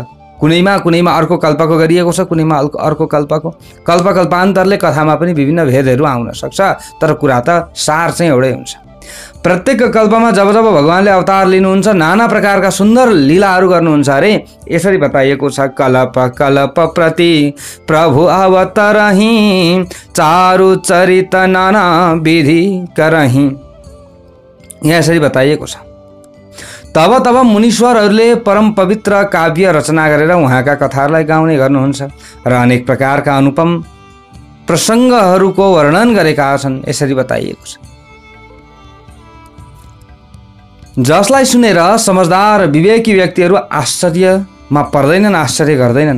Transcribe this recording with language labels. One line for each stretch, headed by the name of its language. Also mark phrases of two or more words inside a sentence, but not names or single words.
Nepali: कुनैमा अर्को कल्पको गरिएको छ, कुनैमा अर्को कल्पको। कल्पान्तरले कथामा पनि विभिन्न भेदहरू आउन सक्छ, तर कुरा त सार चाहिँ एउटै हुन्छ। प्रत्येक कल्पमा जब जब भगवानले अवतार लिनुहुन्छ नाना प्रकारका सुन्दर लीलाहरू गर्नुहुन्छ अरे। यसरी बताइएको छ,
Awadhi: कल्प कल्प प्रति प्रभु अवतरहि, चारु चरित नाना विधि करहि।
Nepali: यहाँ यसरी बताइएको छ। तब तब मुनीश्वरहरूले परम पवित्र काव्य रचना गरेर उहाँका कथाहरूलाई गाउने गर्नुहुन्छ र अनेक प्रकारका अनुपम प्रसङ्गहरूको वर्णन गरेका छन्। यसरी बताइएको छ, जसलाई सुनेर समझदार विवेकी व्यक्तिहरू आश्चर्यमा पर्दैनन्, आश्चर्य गर्दैनन्।